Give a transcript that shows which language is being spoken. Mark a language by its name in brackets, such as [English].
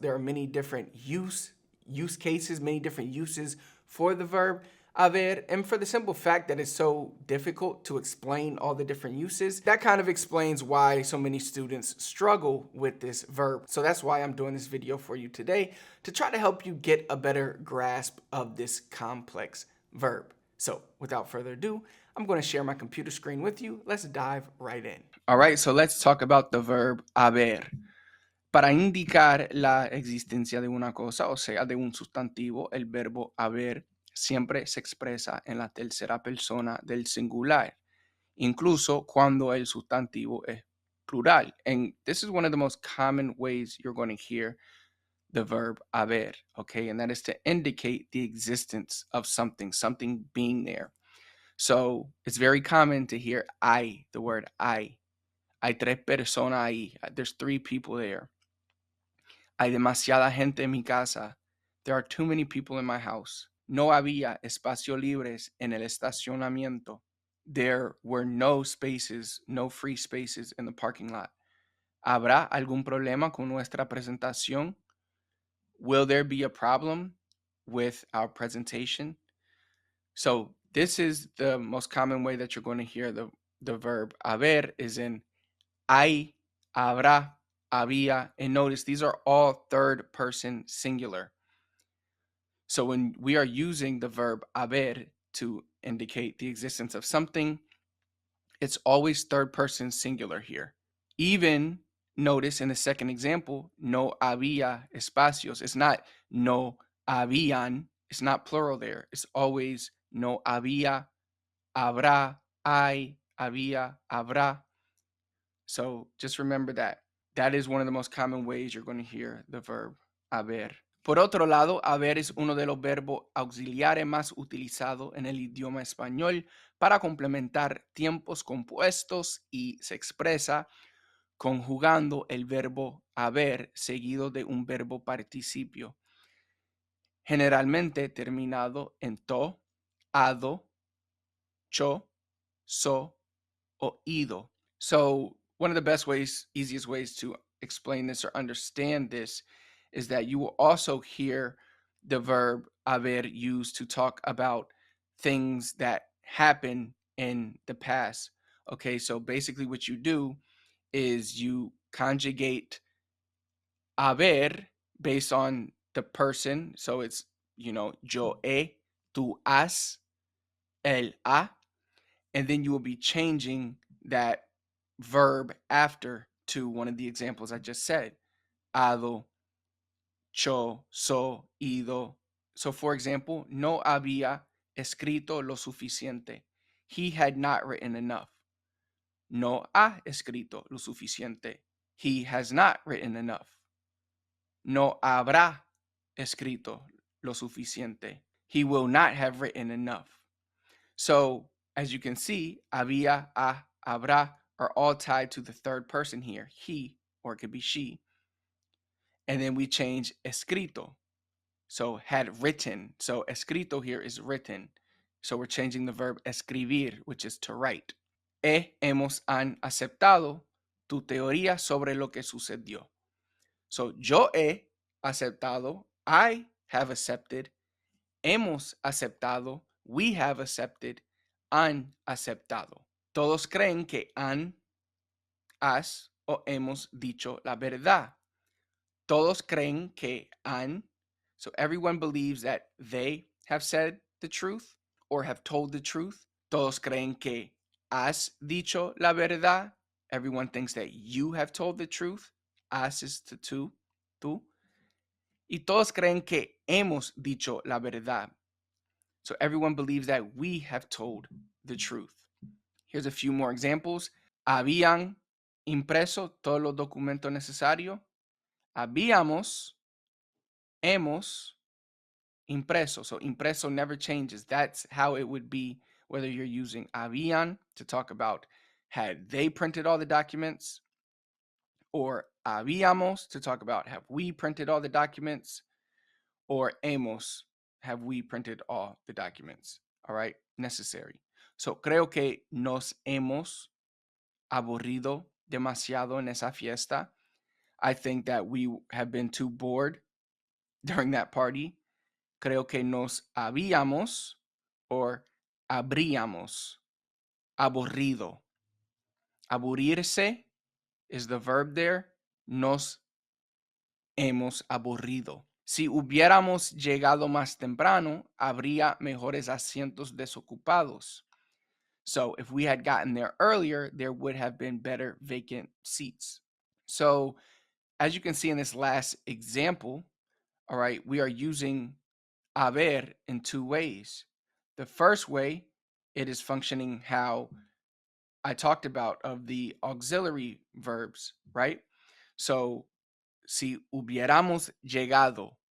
[English] There are many different use cases, many different uses for the verb haber, and for the simple fact that it's so difficult to explain all the different uses, that kind of explains why so many students struggle with this verb. So that's why I'm doing this video for you today, to try to help you get a better grasp of this complex verb. So without further ado, I'm going to share my computer screen with you. Let's dive right in. All right, so let's talk about the verb haber. [Spanish] Para indicar la existencia de una cosa, o sea, de un sustantivo, el verbo haber siempre se expresa en la tercera persona del singular, incluso cuando el sustantivo es plural. [English] And this is one of the most common ways you're going to hear the verb haber, okay? And that is to indicate the existence of something, something being there. So it's very common to hear hay, the word hay. [Spanish] Hay tres personas ahí. [English] There's three people there. [Spanish] Hay demasiada gente en mi casa. [English] There are too many people in my house. [Spanish] No había espacios libres en el estacionamiento. [English] There were no spaces, no free spaces in the parking lot. [Spanish] ¿Habrá algún problema con nuestra presentación? [English] Will there be a problem with our presentation? So this is the most common way that you're going to hear the verb haber is in hay, habrá, había, and notice these are all third person singular. So when we are using the verb haber to indicate the existence of something, it's always third person singular here. Even notice in the second example, [Spanish] no había espacios. [English] It's not [Spanish] no habían. [English] It's not plural there. It's always [Spanish] no había, habrá, hay, había, habrá. [English] So just remember that. That is one of the most common ways you're going to hear the verb haber. [Spanish] Por otro lado, haber es uno de los verbos auxiliares más utilizados en el idioma español para complementar tiempos compuestos y se expresa conjugando el verbo haber seguido de un verbo participio, generalmente terminado en to, ado, cho, so o ido. [English] So one of the best ways, easiest ways to explain this or understand this is that you will also hear the verb haber used to talk about things that happen in the past. Okay, so basically what you do is you conjugate haber based on the person. So it's, [Spanish] yo he, tú has, él ha, [English] and then you will be changing that verb after to one of the examples I just said. [Spanish] Hado, cho, so, ido. [English] So for example, [Spanish] no había escrito lo suficiente. [English] He had not written enough. [Spanish] No ha escrito lo suficiente. [English] He has not written enough. [Spanish] No habrá escrito lo suficiente. [English] He will not have written enough. So as you can see, había, ha, habrá are all tied to the third person here, he, or it could be she. And then we change escrito. So had written. So escrito here is written. So we're changing the verb escribir, which is to write. [Spanish] Hemos han aceptado tu teoría sobre lo que sucedió. [English] So [Spanish] yo he aceptado, [English] I have accepted, [Spanish] hemos aceptado, [English] we have accepted, [Spanish] han aceptado. Todos creen que han, has o hemos dicho la verdad. Todos creen que han. [English] So everyone believes that they have said the truth or have told the truth. [Spanish] Todos creen que has dicho la verdad. [English] Everyone thinks that you have told the truth. Has is to tú. [Spanish] Y todos creen que hemos dicho la verdad. [English] So everyone believes that we have told the truth. Here's a few more examples. [Spanish] Habían impreso todos los documentos necesarios. Habíamos, hemos impreso. [English] So impreso never changes. That's how it would be whether you're using habían to talk about had they printed all the documents, or habíamos to talk about have we printed all the documents, or hemos, have we printed all the documents? All right, necessary. [Spanish] So creo que nos hemos aburrido demasiado en esa fiesta. [English] I think that we have been too bored during that party. [Spanish] Creo que nos habíamos or habríamos aburrido. [English] Aburrirse is the verb there. [Spanish] Nos hemos aburrido. Si hubiéramos llegado más temprano, habría mejores asientos desocupados. [English] So if we had gotten there earlier, there would have been better vacant seats. So as you can see in this last example, all right, we are using haber in two ways. The first way, it is functioning how I talked about of the auxiliary verbs, right? [Spanish] So si hubiéramos llegado.